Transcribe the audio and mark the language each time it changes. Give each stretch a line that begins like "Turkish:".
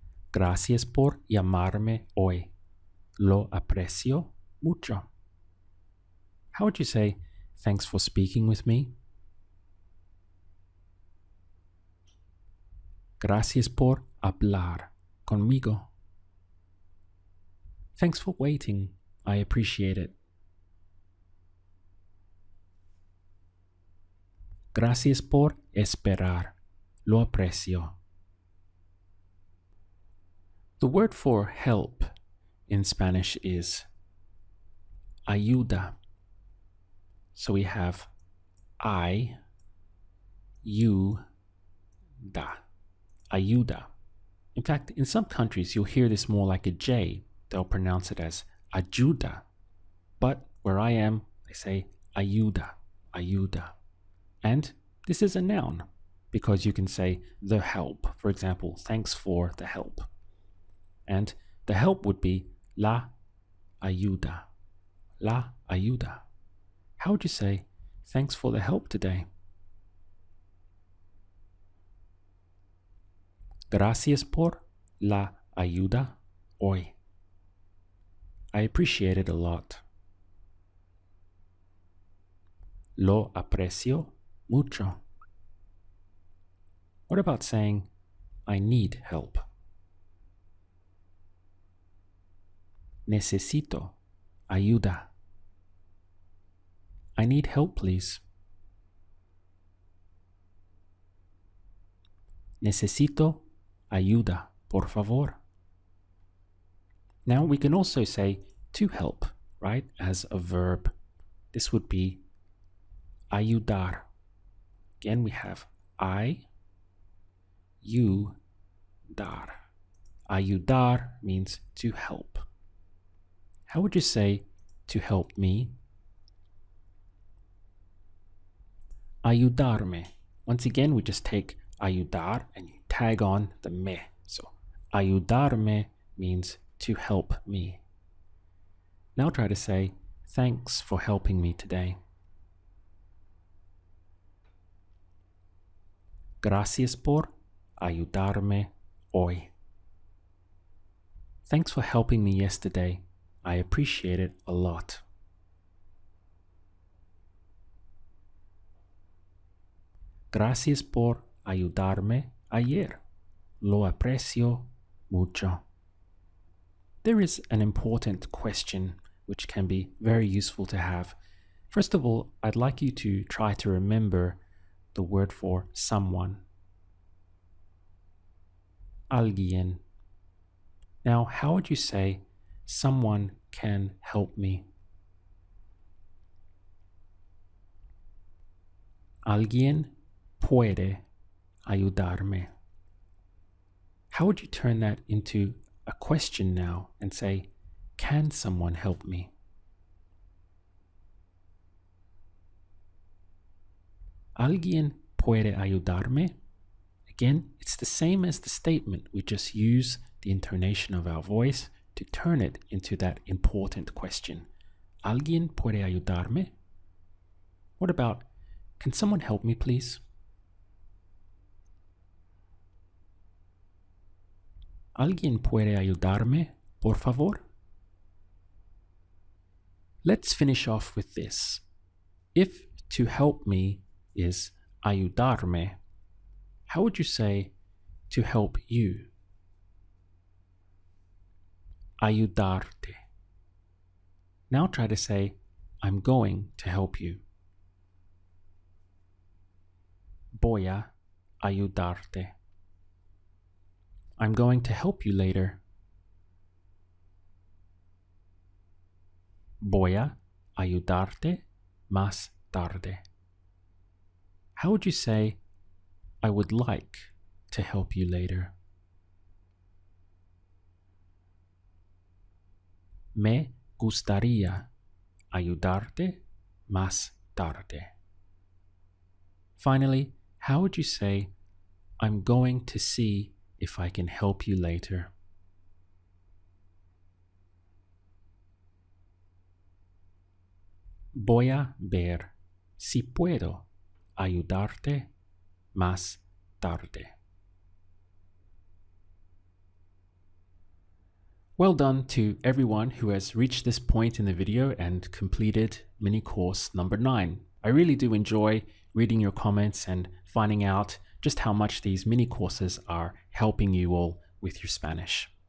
Spanish: Gracias por llamarme hoy. Lo aprecio mucho.
English: How would you say, thanks for speaking with me?
Spanish: Gracias por hablar conmigo.
English: Thanks for waiting. I appreciate it.
Spanish: Gracias por esperar. Lo aprecio.
English: The word for help in Spanish is ayuda. So we have I, you, da. Ayuda. In fact, in some countries, you'll hear this more like a J. They'll pronounce it as ayuda. But where I am, they say ayuda, ayuda. And this is a noun because you can say the help. For example, thanks for the help. And the help would be
Spanish: la ayuda, la ayuda.
English: How would you say, thanks for the help today?
Spanish: Gracias por la ayuda hoy.
English: I appreciate it a lot.
Spanish: Lo aprecio mucho.
English: What about saying, I need help?
Spanish: Necesito ayuda.
English: I need help, please.
Spanish: Necesito ayuda, por favor.
English: Now we can also say to help, right, as a verb. This would be ayudar. Again, we have I, you, dar. Ayudar means to help. How would you say to help me? Ayudarme. Once again, we just take ayudar and you tag on the me. So ayudarme means to help me. Now try to say, thanks for helping me today.
Spanish: Gracias por ayudarme hoy.
English: Thanks for helping me yesterday. I appreciate it a lot.
Spanish: Gracias por ayudarme ayer. Lo aprecio mucho.
English: There is an important question which can be very useful to have. First of all, I'd like you to try to remember the word for someone. Alguien. Now, how would you say someone can help me?
Spanish: Alguien puede ayudarme.
English: How would you turn that into a question now and say, can someone help me?
Spanish: Alguien puede ayudarme.
English: Again, it's the same as the statement. We just use the intonation of our voice to turn it into that important question.
Spanish: ¿Alguien puede ayudarme?
English: What about, can someone help me, please?
Spanish: ¿Alguien puede ayudarme, por favor?
English: Let's finish off with this. If to help me is ayudarme, how would you say to help you? Ayudarte. Now try to say, I'm going to help you.
Spanish: Voy a ayudarte.
English: I'm going to help you later.
Spanish: Voy a ayudarte más tarde.
English: How would you say, I would like to help you later?
Spanish: Me gustaría ayudarte más tarde.
English: Finally, how would you say, I'm going to see if I can help you later?
Spanish: Voy a ver si puedo ayudarte más tarde.
English: Well done to everyone who has reached this point in the video and completed mini course number 9. I really do enjoy reading your comments and finding out just how much these mini courses are helping you all with your Spanish.